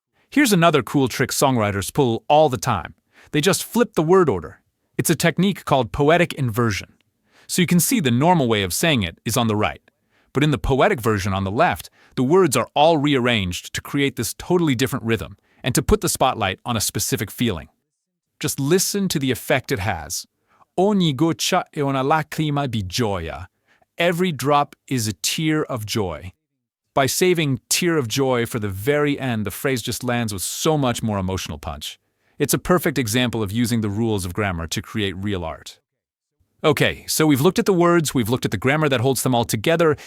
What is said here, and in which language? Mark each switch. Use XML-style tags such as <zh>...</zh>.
<en>Here's another cool trick songwriters pull all the time. They just flip the word order. It's a technique called poetic inversion. So you can see the normal way of saying it is on the right. But in the poetic version on the left, the words are all rearranged to create this totally different rhythm and to put the spotlight on a specific feeling. Just listen to the effect it has.</en> <it>Ogni goccia è una lacrima di gioia.</it> <en>Every drop is a tear of joy. By saving tear of joy for the very end, the phrase just lands with so much more emotional punch. It's a perfect example of using the rules of grammar to create real art. Okay, so we've looked at the words, we've looked at the grammar that holds them all together.</en>